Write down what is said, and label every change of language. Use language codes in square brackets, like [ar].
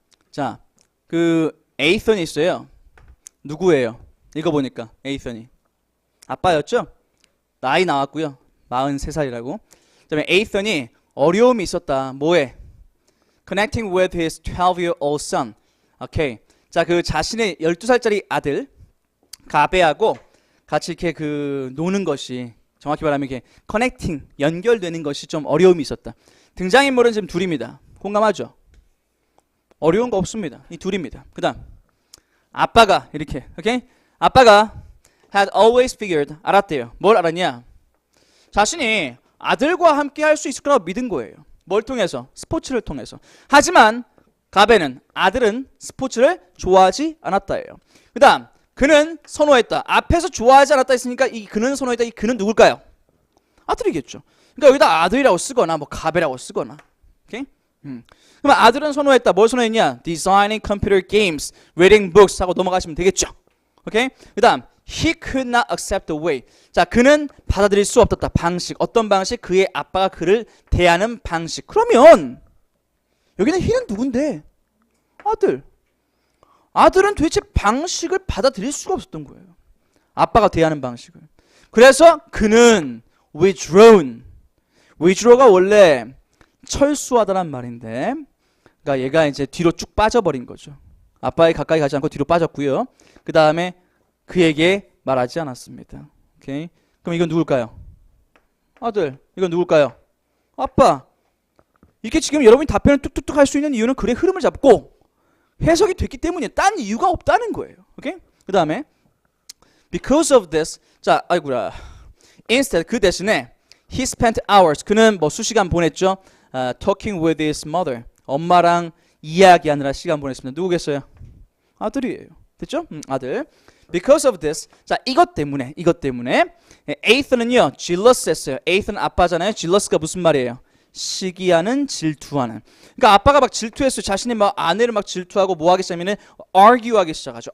[ko] 자, 그 에이선이 있어요. 누구예요? 읽어보니까 에이선이 아빠였죠? 나이 나왔고요. 43살이라고. 그다음에 에이선이 어려움이 있었다. 뭐에? [en] Connecting with his 12-year-old son. [ko] 오케이. 자, 그 자신의 12살짜리 아들 가베하고 같이 이렇게 그 노는 것이 정확히 말하면 이렇게 커넥팅 연결되는 것이 좀 어려움이 있었다. 등장인물은 지금 둘입니다. 공감하죠? 어려운 거 없습니다. 이 둘입니다. 그다음 아빠가 이렇게 오케이? 아빠가 [en] had always figured [ko] 알았대요. 뭘 알았냐? 자신이 아들과 함께 할 수 있을 거라고 믿은 거예요. 뭘 통해서? 스포츠를 통해서. 하지만 가베는 아들은 스포츠를 좋아하지 않았다예요. 그 다음 그는 선호했다. 앞에서 좋아하지 않았다 했으니까 이 그는 선호했다. 이 그는 누굴까요? 아들이겠죠. 그러니까 여기다 아들이라고 쓰거나 뭐 가베라고 쓰거나. 오케이? 그럼 아들은 선호했다. 뭘 선호했냐? [en] Designing computer games, reading books [ko] 하고 넘어가시면 되겠죠. 오케이? 그 다음 [en] He could not accept the way. [ko] 자, 그는 받아들일 수 없었다. 방식. 어떤 방식? 그의 아빠가 그를 대하는 방식. 그러면 여기는 he는 누군데? 아들. 아들은 도대체 방식을 받아들일 수가 없었던 거예요. 아빠가 대하는 방식을. 그래서 그는 withdrawn. withdraw가 원래 철수하다란 말인데, 그러니까 얘가 이제 뒤로 쭉 빠져버린 거죠. 아빠에 가까이 가지 않고 뒤로 빠졌고요. 그 다음에 그에게 말하지 않았습니다. 오케이? 그럼 이건 누굴까요? 아들. 이건 누굴까요? 아빠. 이게 지금 여러분이 답변을 뚝뚝뚝 할 수 있는 이유는 글의 흐름을 잡고 해석이 됐기 때문이에요. 딴 이유가 없다는 거예요. 오케이? 그 다음에 [en] because of this. [ko] 자, 아이고야. [en] instead [ko] 그 대신에 [en] he spent hours. [ko] 그는 뭐 수시간 보냈죠. [en] talking with his mother. [ko] 엄마랑 이야기하느라 시간 보냈습니다. 누구겠어요? 아들이에요. 됐죠? 아들. [en] Because of this. [ko] 자, 이것 때문에 에이선은요 jealous 했어요. 에이선 아빠잖아요. jealous가 무슨 말이에요? 시기하는, 질투하는. 그러니까 아빠가 막 질투했어요. 자신이 막 아내를 막 질투하고 뭐 하기 시작하면 argue하기 시작하죠.